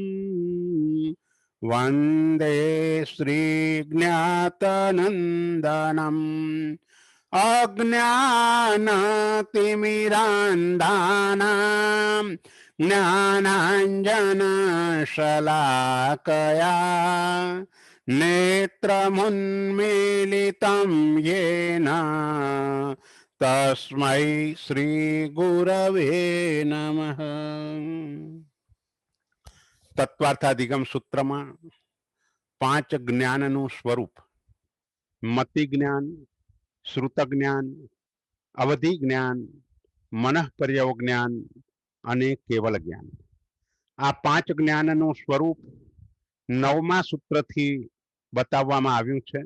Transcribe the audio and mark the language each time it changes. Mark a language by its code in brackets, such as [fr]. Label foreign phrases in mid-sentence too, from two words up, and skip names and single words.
[sa] वन्दे श्रीज्ञातनन्दनम् अज्ञानतिमिरान्धानां ज्ञानाञ्जनशलाकया नेत्रमुन्मीलितं येन तस्मै श्रीगुरवे नमः। [gu] तत्वार्थाधिगम सूत्રમાં પાંચ જ્ઞાનનું સ્વરૂપ મતિ જ્ઞાન, શ્રુત જ્ઞાન, અવધિ જ્ઞાન, મનઃપર્યવ જ્ઞાન અને કેવલ જ્ઞાન. આ પાંચ જ્ઞાનનું સ્વરૂપ નવમા સૂત્રથી બતાવવામાં આવ્યું છે.